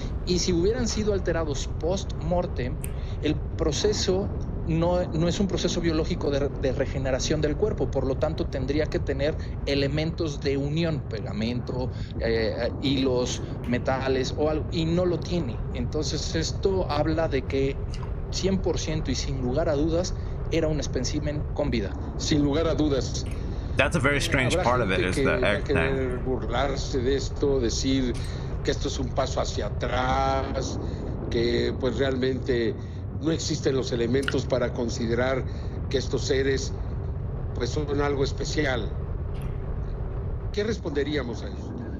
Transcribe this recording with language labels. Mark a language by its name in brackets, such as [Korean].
[Spanish] Y si hubieran sido alterados post-mortem, el proceso no es un proceso biológico de regeneración del cuerpo, por lo tanto tendría que tener elementos de unión, pegamento, hilos, metales o algo, y no lo tiene. Entonces esto habla de que 100% y sin lugar a dudas era un espécimen con vida. Sin lugar a dudas. [English] That's a very strange part of it, is the egg thing. [Spanish] Burlarse de esto, decir que esto es un paso hacia atrás, que pues realmente no existen los elementos para considerar que estos seres pues son algo especial. ¿Qué responderíamos a eso?